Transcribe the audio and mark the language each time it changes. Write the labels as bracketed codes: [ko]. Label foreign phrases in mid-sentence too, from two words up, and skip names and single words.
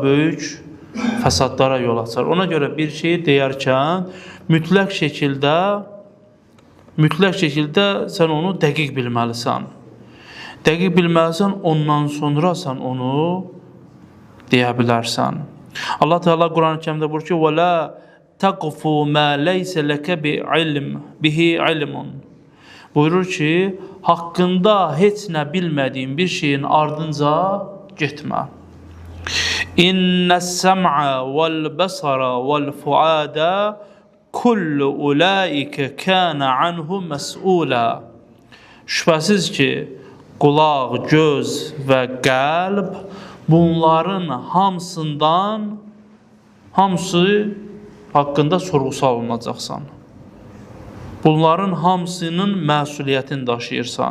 [az] Böyük fəsadlara yol açar. Ona görə bir şeyi deyərkən mütləq şəkildə sən onu dəqiq bilməlisən. Dəqiq bilməlisən, ondan sonra sən onu deyə bilərsən. Allah Teala Quran-ı Kərimdə buyurur ki, [ar] وَلَا تَقْفُ مَا لَيْسَ لَكَ بِهِ عِلْمٌ [az] buyurur ki, haqqında heç nə bilmədiyin bir şeyin ardınca getmə. [ar] إن السمع والبصر والفؤاد كل أولئك كان عنه مسؤولا. [az] Şübhəsiz ki, qulaq, göz və qəlb bunların hamısı haqqında sorğu-sual olunacaqsan. Bunların hamısının məsuliyyətini daşıyırsan.